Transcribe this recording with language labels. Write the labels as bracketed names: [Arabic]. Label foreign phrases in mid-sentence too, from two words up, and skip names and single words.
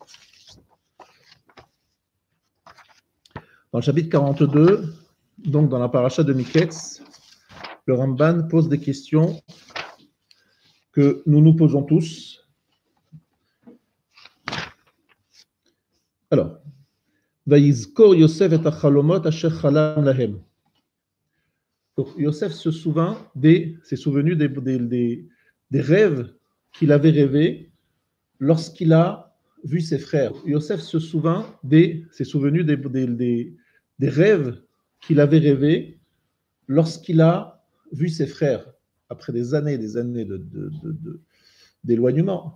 [French] Dans le chapitre 42, donc dans la paracha de Miketz, le Ramban pose des questions que nous nous posons tous. [Hebrew] Alors, ויזכור יוסף את החלומות אשר חלם להם. [French] Donc, Yosef s'est souvenu des rêves qu'il avait rêvés lorsqu'il a vu ses frères. Yosef s'est souvenu des rêves qu'il avait rêvés lorsqu'il a vu ses frères, après des années d'éloignement.